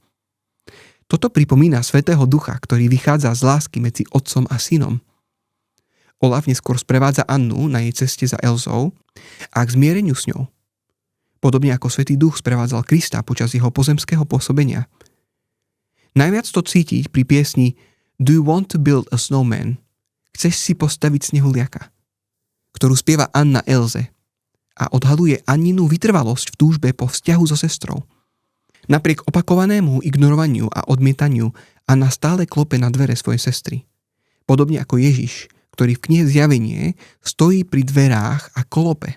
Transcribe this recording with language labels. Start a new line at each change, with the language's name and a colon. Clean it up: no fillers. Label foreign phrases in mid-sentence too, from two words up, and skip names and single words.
Slovak: Toto pripomína Svätého Ducha, ktorý vychádza z lásky medzi otcom a synom. Olaf neskôr sprevádza Annu na jej ceste za Elzou a k zmiereniu s ňou. Podobne ako Svätý Duch sprevádzal Krista počas jeho pozemského pôsobenia. Najviac to cítiť pri piesni
English: Do you want to build a snowman?
Slovak: Chceš si postaviť snehuliaka? Ktorú spieva Anna Elze a odhaluje Anninu vytrvalosť v túžbe po vzťahu so sestrou. Napriek opakovanému ignorovaniu a odmietaniu Anna stále klope na dvere svojej sestry. Podobne ako Ježiš, ktorý v knihe Zjavenie stojí pri dverách a klope.